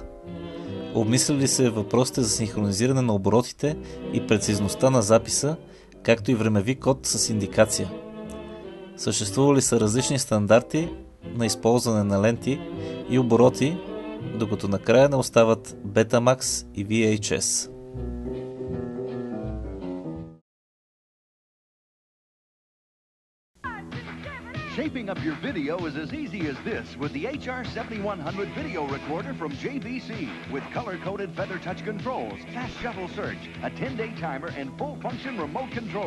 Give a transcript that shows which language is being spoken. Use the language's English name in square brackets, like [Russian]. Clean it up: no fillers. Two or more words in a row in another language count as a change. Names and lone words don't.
[Bulgarian] Обмислили се въпросите за синхронизиране на оборотите и прецизността на записа, както и времеви код с индикация. Съществували са различни стандарти на използване на ленти и обороти, докато накрая не остават Betamax и VHS. [English] Shaping up your video is as easy as this with the HR7100 video recorder from JVC with color-coded feather touch controls, fast shuffle search, a 10-day timer, and full-function remote control.